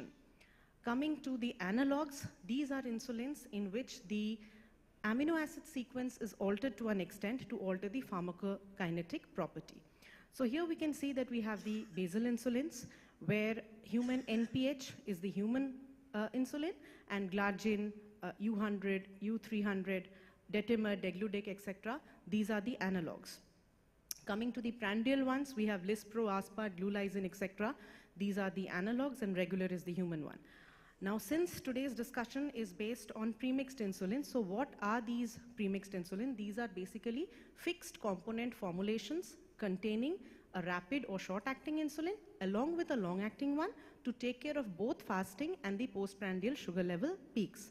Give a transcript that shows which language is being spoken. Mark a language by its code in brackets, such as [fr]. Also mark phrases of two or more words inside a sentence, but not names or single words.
[en] Coming to the analogs, these are insulins in which the amino acid sequence is altered to an extent to alter the pharmacokinetic property. So here we can see that we have the basal insulins, where human NPH is the human insulin, and glargine, U100, U300, detamers, degludec, etc. These are the analogs. Coming to the prandial ones, we have lispro, aspart, glulisine, etc. These are the analogs, and regular is the human one. Now, since today's discussion is based on premixed insulin, so what are these premixed insulin? These are basically fixed component formulations containing a rapid or short-acting insulin along with a long-acting one to take care of both fasting and the postprandial sugar level peaks.